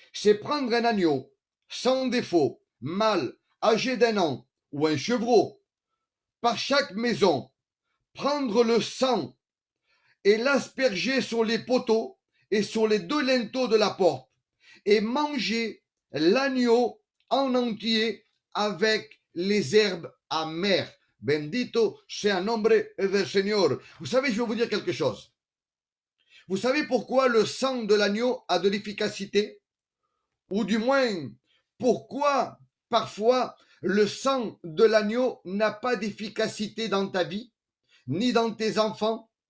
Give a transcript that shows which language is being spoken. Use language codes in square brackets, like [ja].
[fr] C'est prendre un agneau sans défaut, mâle, âgé d'1 an, ou un chevreau, par chaque maison, prendre le sang et l'asperger sur les poteaux et sur les 2 linteaux de la porte, et manger l'agneau en entier avec les herbes amères. [es] Bendito sea el nombre del Señor. [fr] Vous savez, je vais vous dire quelque chose. Vous savez pourquoi le sang de l'agneau a de l'efficacité? Ou du moins, pourquoi parfois le sang de l'agneau n'a pas d'efficacité dans ta vie, ni dans tes enfants,